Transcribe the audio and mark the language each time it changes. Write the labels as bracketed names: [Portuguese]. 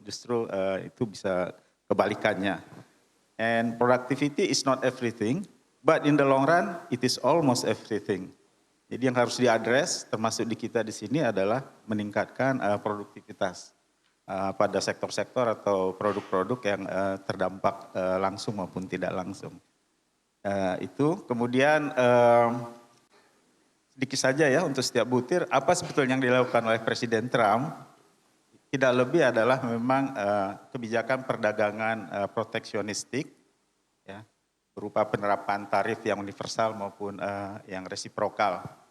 [Indonesian] Justru itu bisa kebalikannya. [English] And productivity is not everything, but in the long run it is almost everything. [Indonesian] Jadi yang harus diadres termasuk di kita di sini adalah meningkatkan produktivitas pada sektor-sektor atau produk-produk yang terdampak langsung maupun tidak langsung. Itu kemudian sedikit saja ya untuk setiap butir, apa sebetulnya yang dilakukan oleh Presiden Trump, tidak lebih adalah memang kebijakan perdagangan proteksionistik, ya, berupa penerapan tarif yang universal maupun yang resiprokal.